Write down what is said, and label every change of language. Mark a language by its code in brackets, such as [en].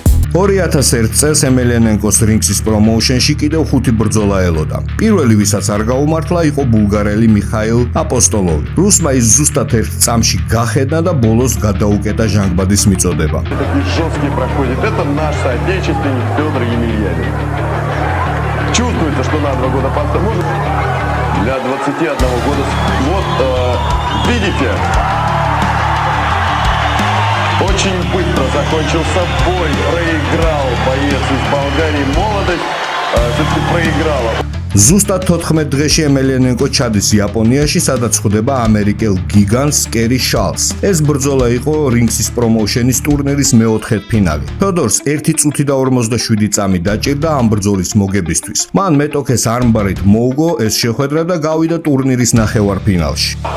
[ka] 2001 წელს ემელიანენკოს რინგსის პრომოუშენში კიდევ 5 ბრძოლა ელოდა. პირველი, ვისაც არ გაუმართლა, იყო ბულგარელი მიხაილ აპოსტოლოვი. რუსმა ის ზუსტად 1 წამში გახედა და ბოლოს გადაუკეტა ჟანგბადის მიწოდება. [ru] Жесткий проходит. Это наш соотечественник Федор Емельяненко. Чувствуется, что на 2 года постарше. Может, для 21 года. Вот, видите, очень быстро закончился бой. Проиграл боец из Болгарии. Молодость все-таки проиграла. [ka] ზუსტად 14 დღეში ემელიანენკო ჩადის იაპონიაში, სადაც ხვდება ამერიკელ გიგანტს კერი შალს. ეს ბრძოლა იყო რინგსის პრომოუშენის ტურნირის მეოთხედფინალი. ფედორს 1 წუთი და 47 წამი დაჭირდა ამ ბრძოლის მოგებისთვის. მან მეტოქეს არმბარით მოუგო ეს შეხვედრა და გავიდა ტურნირის ნახევარფინალში.